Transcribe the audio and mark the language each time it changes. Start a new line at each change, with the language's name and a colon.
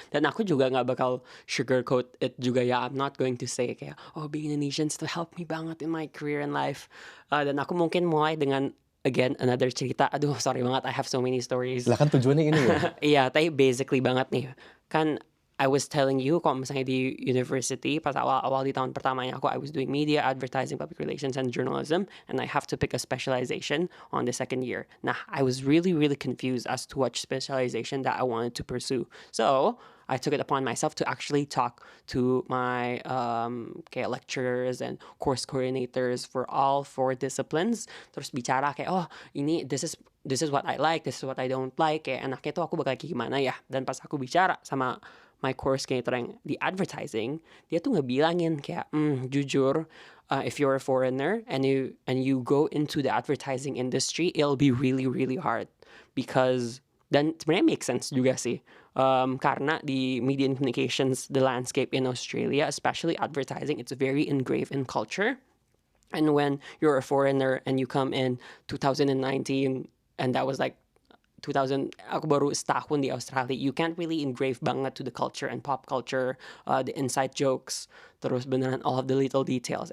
Indonesian: Dan aku juga nggak bakal
English: sugarcoat it
Indonesian: juga ya.
English: I'm not going to say kayak, oh being Indonesian still helped me banget in my career and life.
Indonesian: Dan aku mungkin mulai dengan, again, another cerita. Aduh, sorry banget,
English: I have so many stories.
Indonesian: Lah kan tujuannya ini ya. Iya, tapi basically banget nih.
English: Kan I was telling you,
Indonesian: kalau misalnya di university, pas awal-awal di tahun pertamanya aku,
English: I was doing media, advertising, public relations, and journalism, and I have to pick a specialization on the second year. Nah, I was really, really confused as to what specialization that I wanted to pursue. So, I took it upon myself to actually talk to my kayak lecturers and course coordinators for all 4 disciplines.
Indonesian: Terus bicara kayak, oh ini
English: this is what I like, this is what I don't like.
Indonesian: Kayak enaknya tuh aku bakal kayak gimana ya. Dan pas aku bicara sama my course coordinator yang di advertising, dia tuh ngebilangin kayak, jujur,
English: if you're a foreigner and you go into the advertising industry, it'll be really, really hard. Because,
Indonesian: dan sebenarnya make sense juga sih. Karena di
English: media and communications, the landscape in Australia, especially advertising, it's very engraved in culture. And when you're a foreigner and you come in 2019, and that was like 2000,
Indonesian: aku baru setahun di Australia,
English: you can't really engrave banget to the culture and pop culture, the inside jokes,
Indonesian: terus beneran
English: all of the little details.